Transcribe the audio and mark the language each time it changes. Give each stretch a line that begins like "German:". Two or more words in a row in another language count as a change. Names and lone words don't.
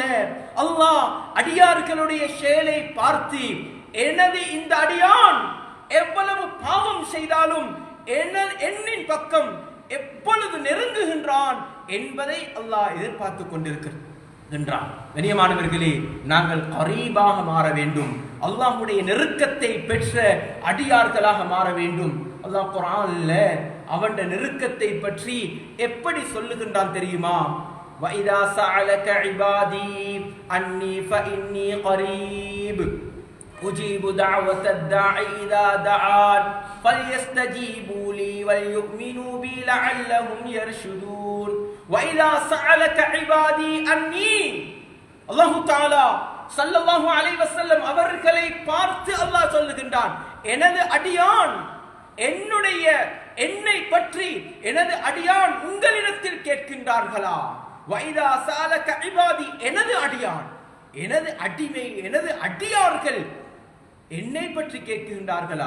Tamil: அல்லாஹ் அடியார்களுடைய செயலை பார்த்து எனது இந்த அடியான் எவ்வளவு பாவம் செய்தாலும் என்னின் பக்கம் எப்பொழுது நெருங்குகின்றான் என்பதை அல்லாஹ் எதிர்பார்த்து கொண்டிருக்கின்றான். கண்ணியமானவர்களே, நாங்கள் கரீபாக மாற வேண்டும், அல்லாஹ்வுடைய நெருக்கத்தை பெற்ற அடியார்களாக மாற வேண்டும். அல்லாஹ் குர்ஆன்ல அவன் நெருக்கத்தை பற்றி எப்படி சொல்லுகின்றான் தெரியுமா?
Arabic: وَإِذَا سَأَلَكَ عِبَادِي أَنِّي فَإِنِّي قَرِيبٌ أُجِيبُ دَعْوَةَ الدَّاعِ إِذَا دَعَانِ فَلْيَسْتَجِيبُوا لِي وَلْيُؤْمِنُوا بِي لَعَلَّهُمْ يَرْشُدُونَ وَإِذَا سَأَلَكَ عِبَادِي أَنِّي الله تعالى صلى الله عليه وسلم
Tamil: அவர்களை பார்த்து அல்லாஹ் சொல்லுகின்றான், எனது அடியான் என்னை பற்றி எனது அடியான் உங்களிடத்தில் கேட்கின்றார்களா?
Arabic: وإذا سألك عبادي,
Tamil: எனது அடியான், எனது அடிமை, எனது அடியார்கள் என்னை பற்றி கேட்கின்றார்களா?